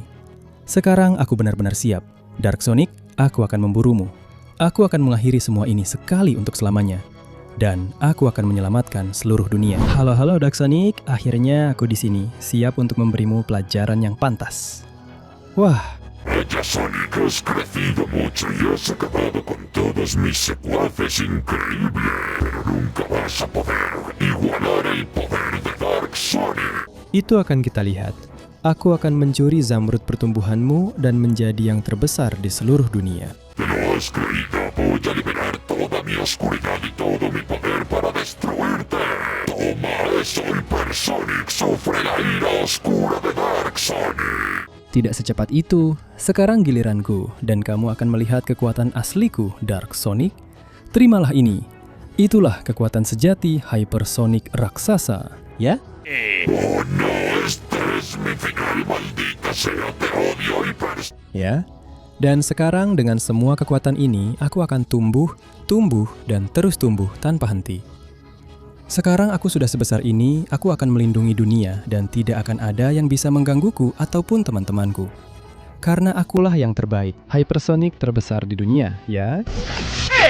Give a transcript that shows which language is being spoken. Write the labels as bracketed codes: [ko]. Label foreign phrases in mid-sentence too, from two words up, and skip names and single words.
[id] Sekarang aku benar-benar siap. Dark Sonic, aku akan memburumu. Aku akan mengakhiri semua ini sekali untuk selamanya. Dan aku akan menyelamatkan seluruh dunia. Halo Dark Sonic, akhirnya aku di sini, siap untuk memberimu pelajaran yang pantas. Wah, [es] Vaya Sonic, has crecido mucho y has acabado con todos mis secuaces increíble, pero nunca vas a poder igualar el poder de Dark Sonic. [id] itu akan kita lihat. Aku akan mencuri zamrud pertumbuhanmu dan menjadi yang terbesar di seluruh dunia. [es] ¿Te lo has creído? Voy a liberar toda mi oscuridad y todo mi poder para destruirte. Toma eso, Hypersonic, sufre la ira oscura de Dark Sonic. [id] Tidak secepat itu, sekarang giliranku dan kamu akan melihat kekuatan asliku, Dark Sonic. Terimalah ini. Itulah kekuatan sejati Hypersonic raksasa, ya? [es] Oh no, este es mi final, maldita sea, te odio, Hypersonic. [id] Ya. Dan sekarang dengan semua kekuatan ini, aku akan tumbuh, dan terus tumbuh tanpa henti. Sekarang aku sudah sebesar ini, aku akan melindungi dunia dan tidak akan ada yang bisa menggangguku ataupun teman-temanku. Karena akulah yang terbaik, Hypersonic terbesar di dunia, ya?